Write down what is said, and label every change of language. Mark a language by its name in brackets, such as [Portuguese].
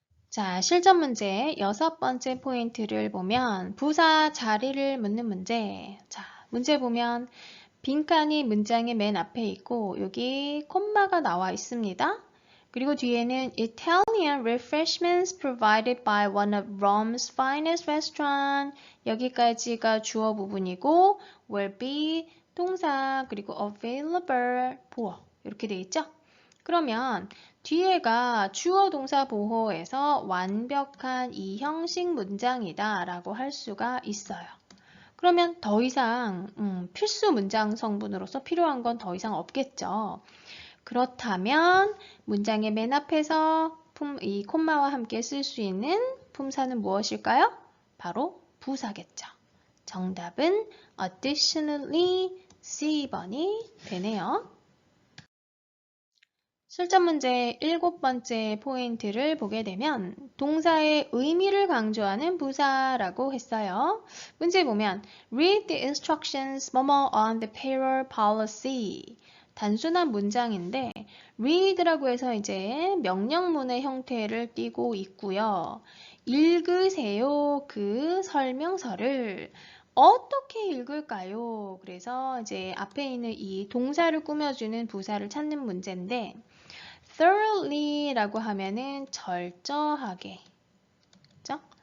[Korean] 자, 실전 문제 6번째 포인트를 보면 부사 자리를 묻는 문제. 자, 문제 보면 빈칸이 문장의 맨 앞에 있고 여기 콤마가 나와 있습니다. 그리고 뒤에는 [English] Italian refreshments provided by one of Rome's finest restaurants. [Korean] 여기까지가 주어 부분이고 will be 동사 그리고 available 보어 이렇게 돼 있죠? 그러면 뒤에가 주어 동사 보호에서 완벽한 이 형식 문장이다 라고 할 수가 있어요. 그러면 더 이상 필수 문장 성분으로서 필요한 건 더 이상 없겠죠. 그렇다면 문장의 맨 앞에서 이 콤마와 함께 쓸 수 있는 품사는 무엇일까요? 바로 부사겠죠. 정답은 additionally C번이 되네요. 실전 문제 7번째 포인트를 보게 되면 동사의 의미를 강조하는 부사라고 했어요. 문제 보면 [English] Read the instructions [Korean] 뭐뭐 [English] on the payroll policy. [Korean] 단순한 문장인데 read라고 해서 이제 명령문의 형태를 띠고 있고요. 읽으세요. 그 설명서를 어떻게 읽을까요? 그래서 이제 앞에 있는 이 동사를 꾸며주는 부사를 찾는 문제인데 thoroughly라고 하면은 철저하게, 그죠?